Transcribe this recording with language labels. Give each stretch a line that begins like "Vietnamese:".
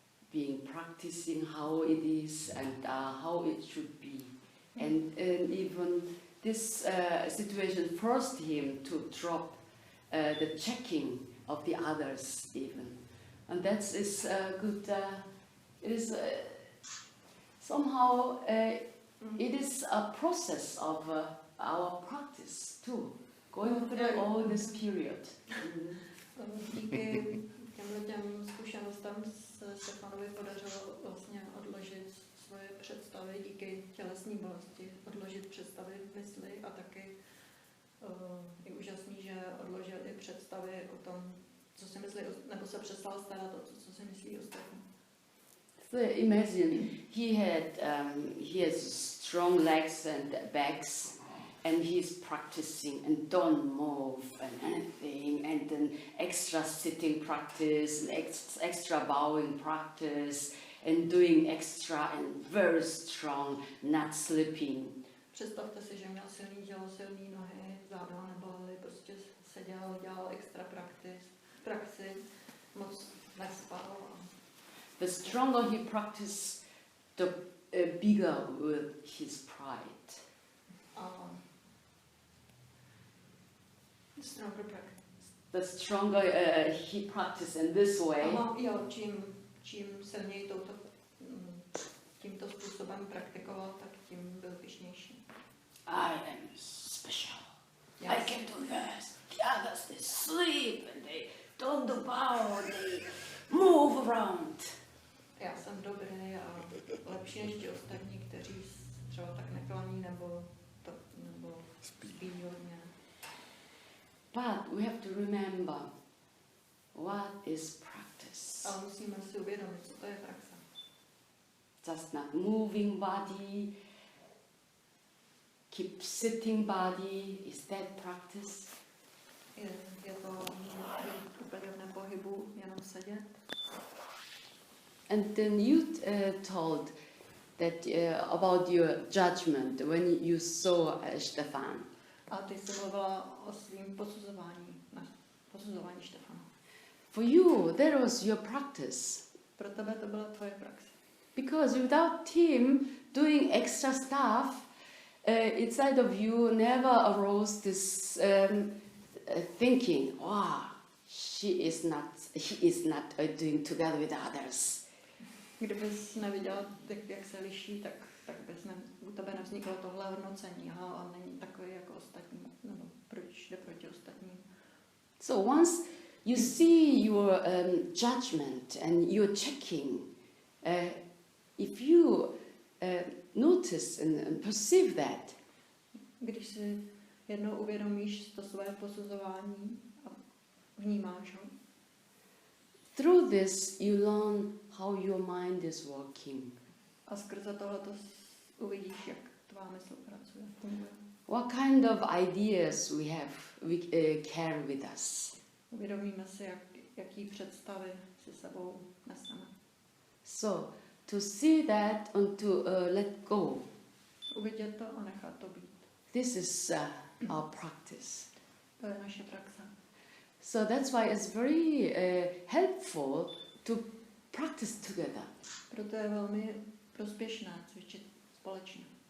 English: being practicing, how it is and how it should be, and even this situation forced him to drop the checking of the others even, and that is good. It is. Somehow it is a process of our practice too, going through all this period.
Czech: Díky těm zkušenostem se Stefanovi podařilo vlastně odložit svoje představy, díky tělesní bolesti, odložit představy v mysli, a taky je úžasný, že odložil i představy o tom, co si myslí, nebo se přestal starat o to, co si myslí ostatní.
English: So imagine he has strong legs and backs, and he's practicing and don't move and anything, and then extra sitting practice and extra bowing practice and doing extra and very strong, not sleeping.
Czech: Představte si, že měl silný tělo, silný nohy, záda nebolely, prostě seděl, dělal extra praxi, moc nespal.
English: The stronger he practiced, the bigger will his pride. Stronger practice. The stronger he practiced in this way.
Czech: Jo, čím silněji tímto způsobem praktikoval, tak tím byl pyšnější.
English: I am special. Yes. I can do this. The others, they sleep and they don't do power, they move around.
Czech: Já jsem dobrý a lepší než ti ostatní, kteří třeba tak neklaní nebo spí hodně.
English: But we have to remember what is practice.
Czech: Ale musíme si uvědomit, co to je praxe.
English: Just not moving body, keep sitting body. Is that practice?
Czech: Je to být úplně v nepohybu, jenom sedět.
English: And then you told that about your judgment when you saw Stefan.
Czech: A ty jsi mluvila o svým posuzování Štefana.
English: For you, that was your practice.
Czech: Pro tebe to byla tvoje praxe.
English: Because without him doing extra stuff, inside of you never arose this thinking, wow, he is not doing together with others.
Czech: Kdybys neviděla, jak se liší, tak u tebe nevzniklo tohle hodnocení. Aha, on není takový jako ostatní, nebo proč jde proti ostatním.
English: So once you see your judgment and you're checking, if you notice and perceive that,
Czech: když si jednou uvědomíš to své posuzování a vnímáš ho,
English: through this you learn how your mind is working.
Czech: a skrze tohleto uvidíš, jak tvá mysl pracuje.
English: What kind of ideas we carry with us.
Czech: Uvědomíme si, jaký představy si sebou neseme.
English: So, to see that and to let go.
Czech: Uvidět to a nechat to být.
English: This is our practice.
Czech: To je naše praxe.
English: So that's why it's very helpful to practice together.
Czech: Proto je velmi prospěšné cvičit společně.